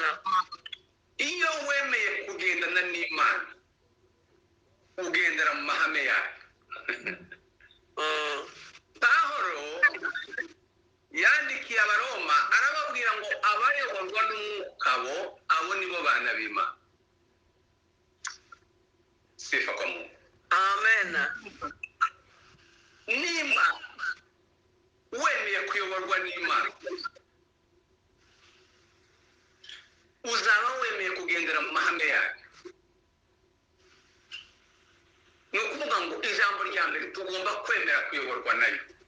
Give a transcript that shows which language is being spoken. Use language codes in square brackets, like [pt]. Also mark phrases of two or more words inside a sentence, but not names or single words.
[rw] Iyo wemeye kugendana n'Imana ugendera mu mahame yayo. Pawulo yandikiye Abaroma arababwira ngo abayoborwa n'Umwuka abo nibo bana b'Imana. [sw] Sifa kwa Mungu. Amen. [rw] Niba wemeye kuyoborwa n'Imana uzaba wemeye kugendera mu mahame yayo. Ni ukuvuga ngo ijambo rya mbere tugomba kwemera kuyoborwa nayo.